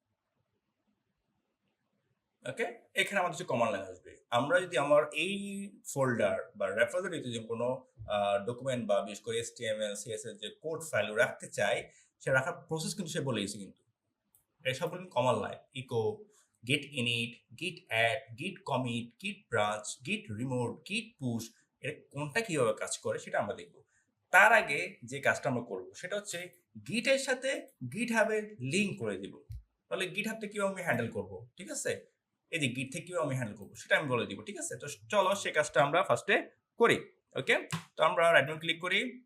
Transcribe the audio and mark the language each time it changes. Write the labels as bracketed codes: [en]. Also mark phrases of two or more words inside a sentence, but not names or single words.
[bn] ওকে এখানে আমাদের কিছু [en] command line [bn] আসবে আমরা যদি আমার এই ফোল্ডার বা রেপোজিটরিতে যে কোনো ডকুমেন্ট বা বিশেষ করে HTML CSS যে [en] code file [bn] রাখতে চাই সে রাখার প্রসেস কিন্তু সে বলে দিয়েছে কিন্তু এসব বলুন [en] command line echo git init git add git commit git branch git remote git push [bn] এর কোনটা কিভাবে কাজ করে সেটা আমরা দেখব তার আগে যে কাজটা আমরা করব সেটা হচ্ছে git এর সাথে github এর লিংক করে দিব তাহলে github থেকে কিভাবে আমি হ্যান্ডেল করব ঠিক আছে এই যে git থেকে কিভাবে আমি হ্যান্ডেল করব সেটা আমি বলে দিব ঠিক আছে তো চলো সেই কাজটা আমরা ফার্স্টে করি ওকে তো আমরা [en] right button click [bn] করি